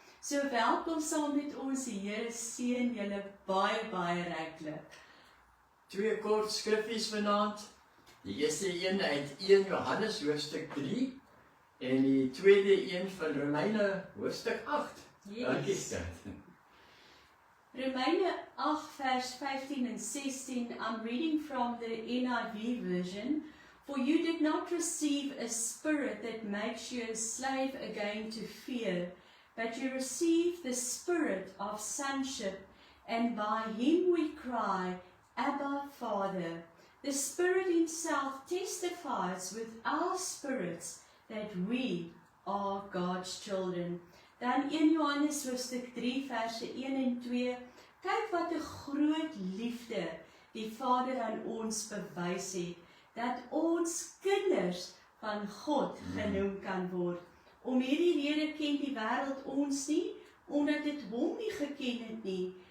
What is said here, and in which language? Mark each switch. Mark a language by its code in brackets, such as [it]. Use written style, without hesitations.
[af] So welkom saam met ons, die Here seën julle baie ryklik. Twee kort skriffies vanaand. Die eerste een uit 1 Johannes hoofstuk 3 en die tweede een van Romeine hoofstuk 8. [en] Yes. [af] Dankie, Stad. Romeine 8 vers [en] 15 and 16, I'm reading from the NIV version. For you did not receive a spirit that makes you a slave again to fear, but you received the spirit of sonship, and by Him we cry, Abba, Father. The Spirit Himself testifies with our spirits that we are God's children. [af] Dan 1 Johannes hoofstuk 3 verse 1 en 2. Kyk wat 'n groot liefde die Vader aan ons bewys het, dat ons kinders van God genoem kan word. Om hierdie rede ken die wêreld ons nie, omdat dit Hom nie geken het nie.